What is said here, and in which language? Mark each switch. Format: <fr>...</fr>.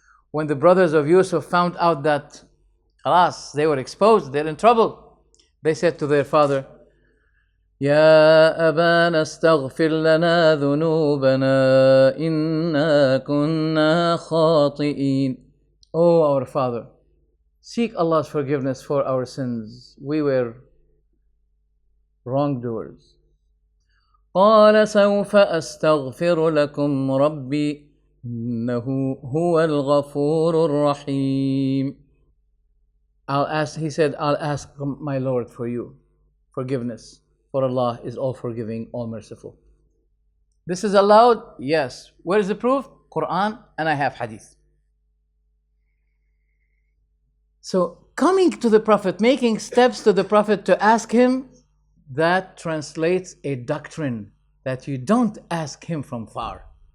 <en>When the brothers of Yusuf found out that, alas, they were exposed, they're in trouble, they said to their father,</en> <ar>"Ya abana astaghfir lana dhunubana inna kunna khati'in."</ar> <en>Oh, our father, seek Allah's forgiveness for our sins. We were wrongdoers.</en> <ar>قال سوف أستغفر لكم ربي إنه هو الغفور الرحيم.</ar> <en>He said, "I'll ask my Lord for you forgiveness. for Allah is all forgiving, all merciful. This is allowed? Yes. Where is the proof? Quran, and I have hadith. So coming to the Prophet, making steps to the Prophet to ask him, that translates a doctrine that you don't ask him from far.</en>